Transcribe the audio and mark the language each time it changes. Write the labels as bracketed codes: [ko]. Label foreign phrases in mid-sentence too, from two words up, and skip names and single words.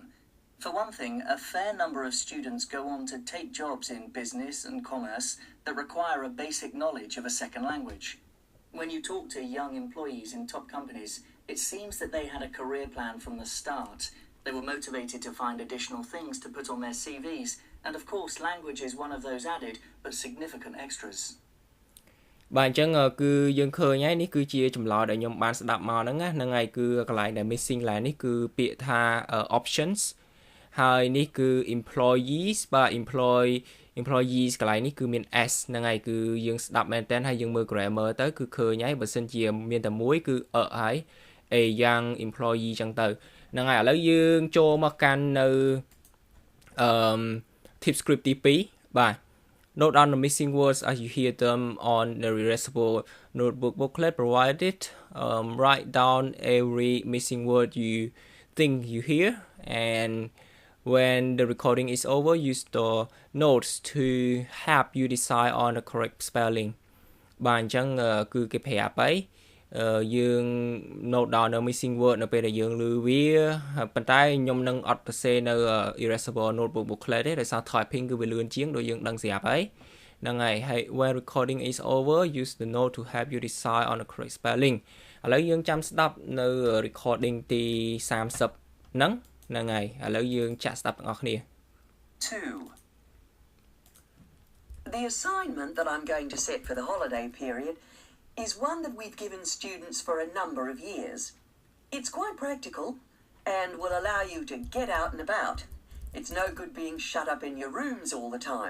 [en] For one thing, a fair number of students go on to take jobs in business and commerce that require a basic knowledge of a second language. When you talk to young employees in top companies, it seems that they had a career plan from the start. They were motivated to find additional things to put on their CVs, and of course language is one of those added but significant extras. [km] បាទអញ្ចឹងគឺយើងឃើញហើយនេះគឺជាចម្លើយដែលខ្ញុំបានស្ដាប់មកហ្នឹងណាហ្នឹងហើយគឺកន្លែងដែល missing ឡើងនេះ គឺពាក្យថា options ហើយនេះគឺ employees បាទ employees កន្លែងនេះគឺមាន s ហ្នឹងហើយគឺយើងស្ដាប់មែនតើហើយយើងមើល grammar ទៅគឺឃើញហើយបើសិនជាមានតែមួយគឺហើយ [en] a young employee [km] ចឹងទៅហ្នឹងហើយឥឡូវយើងចូលមកកាន់នៅ [en] tip script [km] ទី2បាទ [en] Note down the missing words as you hear them on the erasable notebook booklet provided. Write down every missing word you think you hear, and when the recording is over, use the notes to help you decide on the correct spelling. [km] បាទអញ្ចឹងគឺគេប្រាប់ហើយយើង [en] note down [km] នៅ [en] missing word [km] នៅពេលដែលយើងឮវាប៉ុន្តែខ្ញុំនឹងអត់សរសេរនៅ [en] erasable notebook booklet [km] ទេដោយសារ typing គឺវាលឿនជាងដូចយើងដឹងស្រាប់ហើយហ្នឹងហើយ [en] when recording is over use the note to help you decide on the correct spelling [km] ឥឡូវយើងចាំស្ដាប់នៅ recording ទី30ហ្នឹងហើយឥឡូវយើងចាក់ស្ដាប់ទាំងអស់គ្នា [en] 2. The assignment that I'm going to set for the holiday period is one that we've given students for a number of years. It's quite practical and will allow you to get out and about. It's no good being shut up in your rooms all the time.